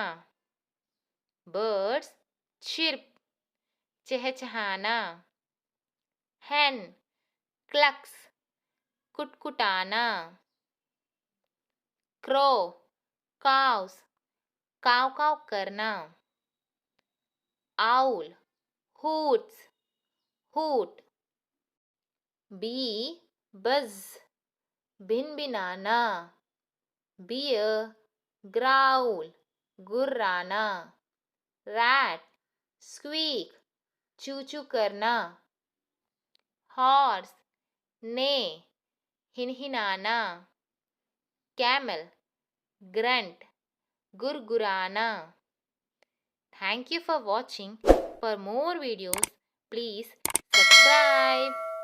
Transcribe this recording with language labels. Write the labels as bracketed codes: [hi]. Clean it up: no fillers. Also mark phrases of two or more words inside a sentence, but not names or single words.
[en] birds chirp, चहचहाना। hen clucks, कुटकुटाना। crow caws, [hi] काव काव करना। [en] owl hoots, hoot. bee buzz, भिनभिनाना। bear growl, गुर्राना। rat squeak, [hi] चू चू करना। [en] horse neigh, हिनहिनाना। camel grunt, गुरगुराना। Thank you for watching. For more videos, please subscribe.